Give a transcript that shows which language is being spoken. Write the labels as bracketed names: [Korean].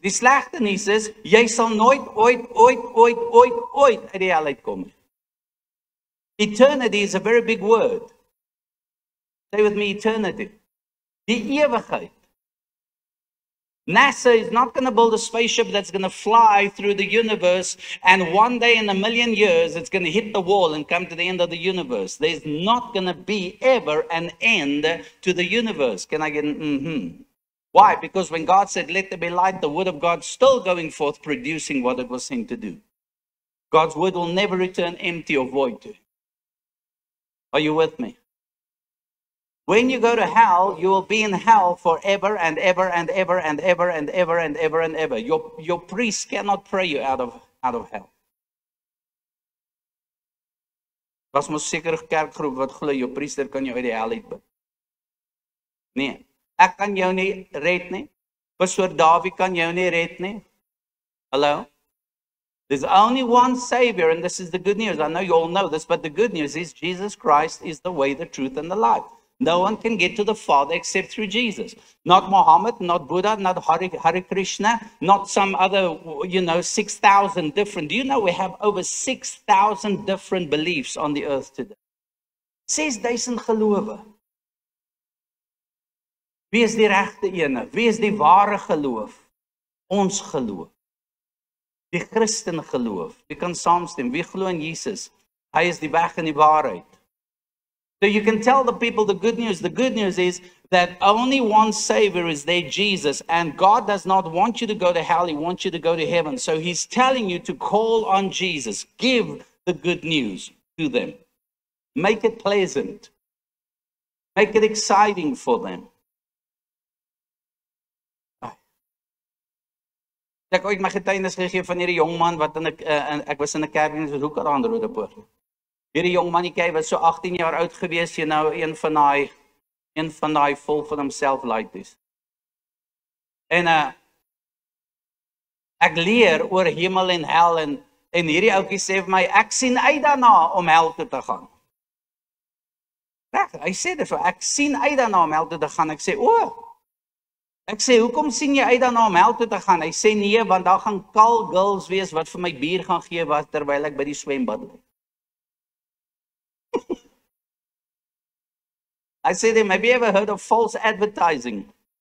[Afrikaans] Die slegte nuus is, jy sal nooit ooit uit die hel uitkom nie. [English] Eternity is a very big word. Say with me, eternity. [Afrikaans] Die ewigheid. [English] NASA is not going to build a spaceship that's going to fly through the universe and one day in 1,000,000 years it's going to hit the wall and come to the end of the universe. There's not going to be ever an end to the universe. Can I get an mm-hmm? Why? Because when God said, let there be light, the word of God still going forth, producing what it was sent to do. God's word will never return empty or void to him. Are you with me? When you go to hell, you will be in hell forever and ever and ever and ever and ever and ever and ever. Your priest cannot pray you out of hell. [Afrikaans] Daar's mos seker 'n kerkgroep wat glo jou priester kan jou uit die hel uitbid. Nee, ek kan jou nie red nie. Pastoor Dawie kan jou nie red nie. Hallo? [English] There's only one Savior, and this is the good news. I know you all know this, but the good news is Jesus Christ is the way, the truth, and the life. No one can get to the Father except through Jesus. Not Muhammad, not Buddha, not Hare Krishna, not some other, 6,000 different. Do you know we have over 6,000 different beliefs on the earth today? [Afrikaans] 6,000 gelowe. Wie is die regte ene? Wie is die ware geloof? Ons geloof. Die Christen geloof. Wie kan saamstem? Wie glo in Jesus? Hy is die weg en die waarheid. [English] So you can tell the people the good news. The good news is that only one Savior is there, Jesus. And God does not want you to go to hell. He wants you to go to heaven. So he's telling you to call on Jesus. Give the good news to them. Make it pleasant. Make it exciting for them. [Afrikaans] Ek ooit my getuienis gegee van hierdie jong man wat ek was in 'n kerk in Hoeker aan Rodepoort. Hierdie jong mannetjie was so 18 jaar oud gewees, een van daai vol van homself laities. En ek leer oor hemel en hel en En hierdie ouetjie sê vir my, ek sien uit daarna om hel toe te gaan. Reg, hy sê dit vir, ek sien uit daarna om hel toe te gaan. Ek sê, ek sê, hoekom sien jy uit daarna om hel toe te gaan? Hy sê, nee, want daar gaan call girls wees wat vir my bier gaan gee terwyl ek by die swembad lê. [English] I said to him, have you ever heard of false advertising?